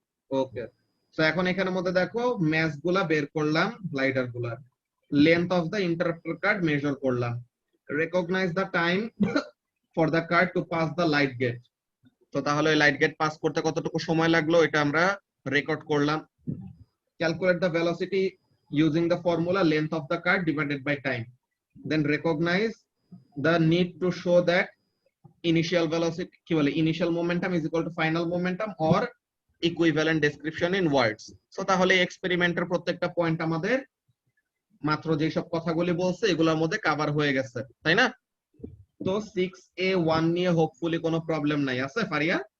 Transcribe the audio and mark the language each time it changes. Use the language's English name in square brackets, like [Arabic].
[Bangla] ওকে, so এখন এখানের মধ্যে দেখো ম্যাচ গুলা বের করলাম, গ্লাইডার গুলা length of the ইন্টারাপ্টার card measure করলাম, recognise the time for the card to pass the light gate. তো তাহলে লাইট গেট পাস করতে কতটুকু সময় লাগলো এটা আমরা রেকর্ড করলাম। [English] Calculate the velocity using the formula length of the card divided by time. Then recognize the need to show that initial velocity initial momentum is equal to final momentum or equivalent description in words. [Bangla] So তাহলে এক্সপেরিমেন্টের প্রত্যেকটা point আমাদের মাত্র যে সব কথাগুলি বলছে এগুলোর মধ্যে কভার হয়ে গেছে, তাই না? তো 6A1 নিয়ে হোপফুলি কোনো প্রবলেম নাই, আছে ফারিয়া?